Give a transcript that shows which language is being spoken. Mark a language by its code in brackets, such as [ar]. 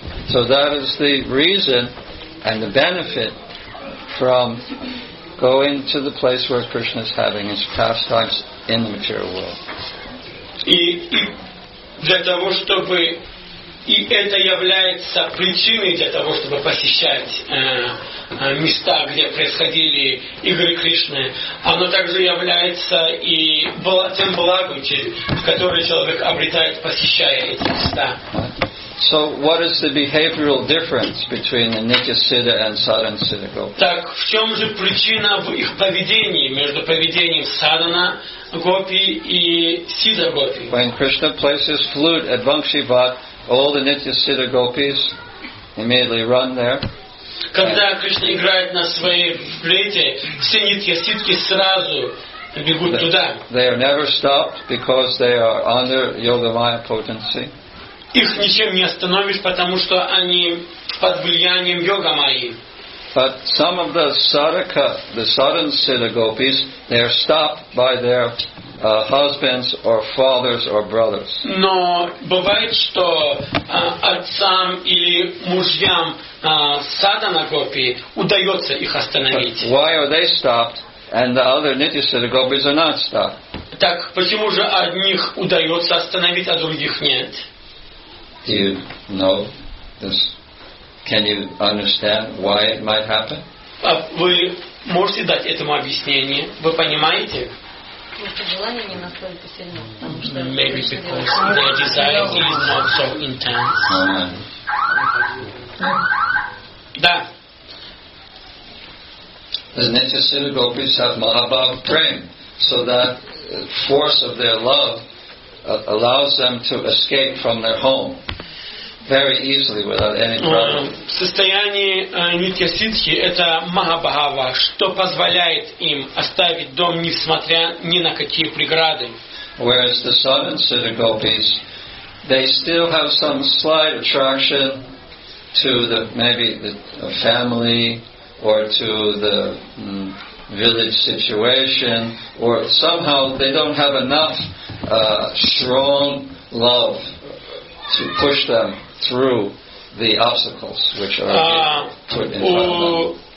[en] So that is the reason and the benefit from going to the place where Krishna is having his pastimes in the material world. [ru] И для того, чтобы... И это является причиной для того, чтобы посещать места, где происходили игры Кришны. Оно также является и тем благом, которое человек обретает, посещая эти места. [en] So, what is the behavioral difference between the Nityasiddha and Sadhana-siddha gopis? [ru] Так, в чем же причина в их поведении, между поведением садхана гопи и сидха гопи? [en] When Krishna plays his flute at Vangshivat, all the Nityasiddha gopis immediately run there. [ru] Когда Кришна играет на своей флейте, все нитья-ситхи сразу бегут туда. [en] They are never stopped because they are under Yogamaya potency. [ru] Их ничем не остановишь, потому что они под влиянием йога-майи. [en] But some of the sadhaka, the sadhana-siddha gopis, they are stopped by their husbands or fathers or brothers. [ru] Но бывает, что отцам или мужьям садхана гопи удается их остановить. [en] But why are they stopped and the other Nityasiddha gopis are not stopped? [ru] Так почему же одних удается остановить, а других нет? [en] Do you know this? Can you understand why it might happen? [ru] Вы можете дать этому объяснение? Вы понимаете? Желание не настолько сильно, потому что [en] Maybe because their desire is not so intense. [ru] Да. [en] The Nityasiddha gopis have Mahabhav Prem, so that force of their love allows them to escape from their home very easily without any problem. [ru] Состояние нитья-ситхи — это махабхава, что позволяет им оставить дом, несмотря ни на какие преграды. [en] Whereas the sadhana-siddha gopis, they still have some slight attraction to maybe the family or to the village situation, or somehow they don't have enough strong love to push them through the obstacles which are put in front of them.